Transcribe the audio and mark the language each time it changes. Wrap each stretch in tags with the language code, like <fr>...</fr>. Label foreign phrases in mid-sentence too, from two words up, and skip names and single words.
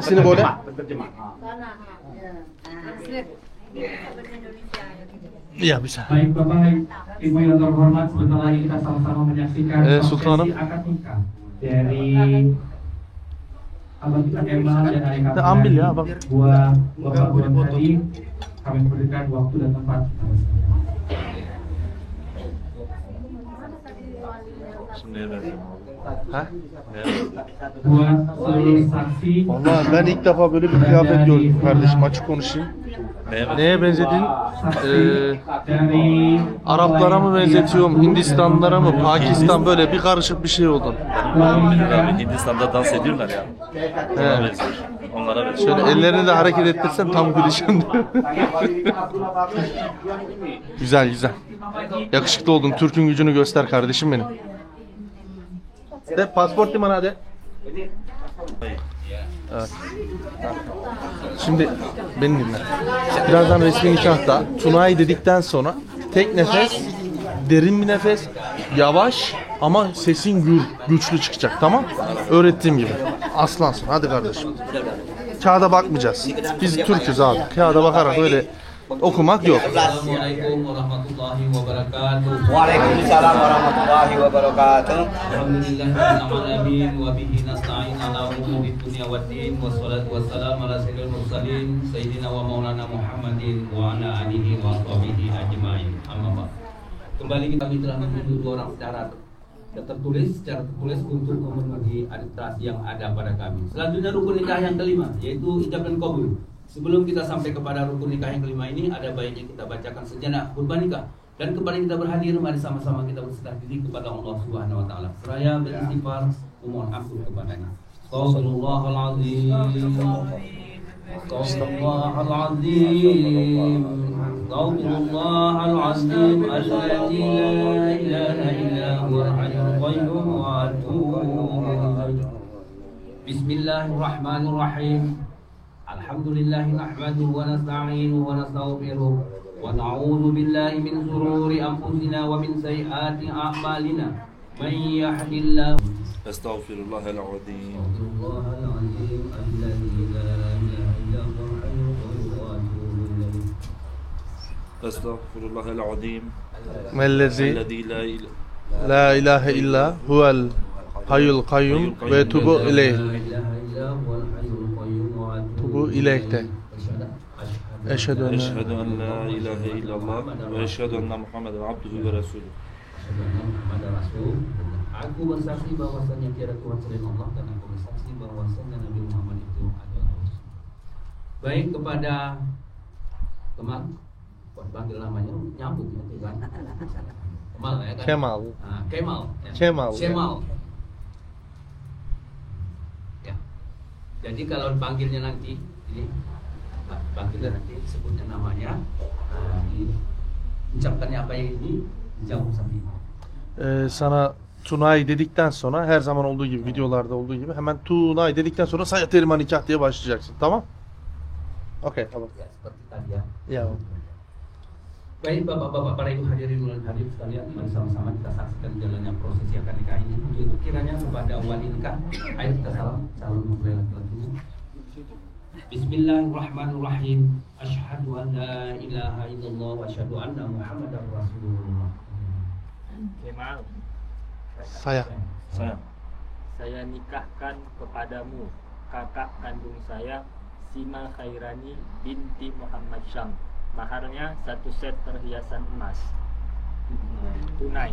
<id>Sini boleh? Iya bisa. baik Bapak Ibu yang terhormat, sebentar lagi kita sama-sama menyaksikan</id> <tr>Sultanım.</tr> <id>prosesi akad nikah dari Abang kita Kemal dan adik kami. Ambil ya, Abang. Buat Bapak tadi kami berikan waktu dan tempat.</id> <tr>Şimdi evet. Ha?</tr> <id>Buat seluruh saksi.</id> <tr>Vallahi ben ilk defa böyle bir kıyafet gördüm kardeşim, açık konuşayım. Neye benzedin?</tr> <id>Dari</id> <tr>Araplara mı benzetiyorum, Hindistanlılara mı, Pakistan, böyle bir karışık bir şey oldu. Abi Hindistan'da dans ediyorlar ya. Onlara He. benziyor. Onlara benziyor. Şöyle ellerini de hareket ettirsen tam gülüşüm. Güzel. Yakışıklı oldun. Türk'ün gücünü göster kardeşim benim.</tr> <id>De pasport di mana Ade? Evet.</id> <tr>Şimdi beni dinle. Birazdan resmi nikahta Tuna'yı dedikten sonra tek nefes, derin bir nefes, yavaş ama sesin güçlü çıkacak, tamam? Öğrettiğim gibi. Aslansın. Hadi kardeşim. Kağıda bakmayacağız. Biz Türk'üz abi. Kağıda bakarak öyle okumak yok.</tr> <ar>السلام عليكم ورحمة الله وبركاته. وعليكم السلام ورحمة الله وبركاته. الحمد لله الرحمن الرحيم وبه نستعين على أمور الدنيا والدين والصلاة والسلام على سيد المرسلين سيدنا ومولانا محمد وعلى آله وصحبه أجمعين. أما بعد.</ar> <id>Kembali kami telah menuju dua orang secara tertulis untuk memenuhi administrasi yang ada pada kami. Selanjutnya rukun nikah yang kelima, yaitu ijab dan qabul. Sebelum kita sampai kepada rukun nikah yang kelima ini, ada baiknya kita bacakan sejenak khutbah nikah. Dan kembali kita berhadir, mari sama-sama kita berserah diri kepada Allah</id> <ar>سبحانه وتعالى.</ar> <id>Seraya beristighfar, memohon ampun kepadanya. Astagfirullahaladzim.</id> <ar>Astagfirullahaladzim. Astagfirullahaladzim. الذي لا إله إلا هو الحي القيوم وأتوب إليه. بسم الله الرحمن الرحيم الحمد لله نحمده ونستعينه ونستغفره ونعوذ بالله من شرور أنفسنا ومن سيئات أعمالنا. من يهده الله أستغفر الله العظيم أستغفر الله العظيم. Mellezi Ellezî لا إله إلا هو الحي القيوم وأتوب إليه. توبوا إليه أشهد أن أشهد أن لا إله إلا الله وأشهد أن محمدا عبده ورسوله.</ar> <id>Aku bersaksi bahwasanya tiada Tuhan selain Allah dan aku bersaksi bahwasanya Nabi Muhammad itu adalah Rasul. Baik kepada Kemal, panggil namanya nyambung ya, kan? Kemal ya kan? Kemal. Nah, Kemal. Ya. Kemal. Kemal. Ya. Jadi kalau dipanggilnya nanti ini panggilnya nanti sebutnya namanya, ucapkannya apa yang ini, jauh sampai.</id> <tr>Sana Tunay dedikten sonra her zaman olduğu gibi, videolarda olduğu gibi hemen Tunay dedikten sonra Sayat Eriman nikah diye başlayacaksın, tamam? Oke, tamam.</tr> <id>Ya, seperti tadi ya. Ya. Baik bapak-bapak, para ibu hadirin dan hadirin sekalian, mari sama-sama kita saksikan jalannya prosesi akad nikah ini. Untuk kiranya kepada wali nikah, ayo kita salam calon mempelai laki-lakinya.</id> <ar>بسم الله الرحمن الرحيم أشهد أن لا إله إلا الله وأشهد أن محمدا رسول الله.</ar> <id>Kemal, Saya. saya nikahkan kepadamu kakak kandung saya, Sima Khairani binti Muhammad Syam. Maharnya 1 set perhiasan emas. Tunai.</id>